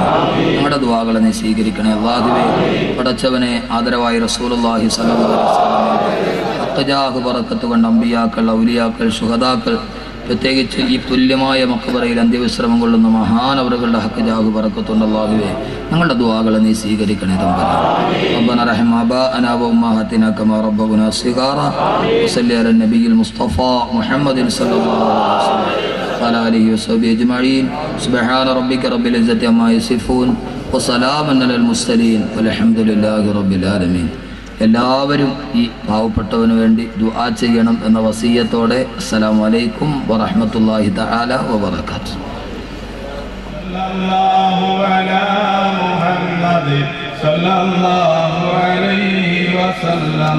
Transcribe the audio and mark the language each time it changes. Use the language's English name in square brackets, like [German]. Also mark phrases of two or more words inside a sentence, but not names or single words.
[Malayalam] ഞങ്ങളുടെ ദുആകളെ നീ സ്വീകരിക്കണേ അല്ലാഹുവേ. പടച്ചവനെ ആദരവായ റസൂലുള്ളാഹി [Arabic] صلى الله عليه وسلم [Malayalam] അത്തജാഹ് ബറക്കത്ത് കൊണ്ട് അമ്പിയാക്കൾ, ഔലിയാക്കൾ, ശുഹദാക്കൾ, പ്രത്യേകിച്ച് ഈ തുല്യമായ മഖബറയിൽ അന്ത്യവിശ്രമം കൊള്ളുന്ന മഹാനവറുകളുടെ ഹക്ക് ജാഹ് ബറക്കത്തുണ്ട് അല്ലാഹുവേ. ഞങ്ങളുടെ ദുആകളെ നീ സ്വീകരിക്കണേ തമ്പുരാനെ. [Arabic] ربنا ارحم آباءنا وأمهاتنا كما ربونا صغارا وصلى على النبي المصطفى محمد صلى الله عليه وسلم وعلى آله وصحبه أجمعين. سبحان ربك رب العزة عما يصفون وسلام على المرسلين والحمد لله رب العالمين. [Malayalam] എല്ലാവരും ഈ പാവപ്പെട്ടവന് വേണ്ടി ദുആ ചെയ്യണം എന്ന വസിയത്തോടെ [Arabic] السلام عليكم ورحمة الله تعالى وبركاته. صلى الله على محمد صلى الله عليه وسلم.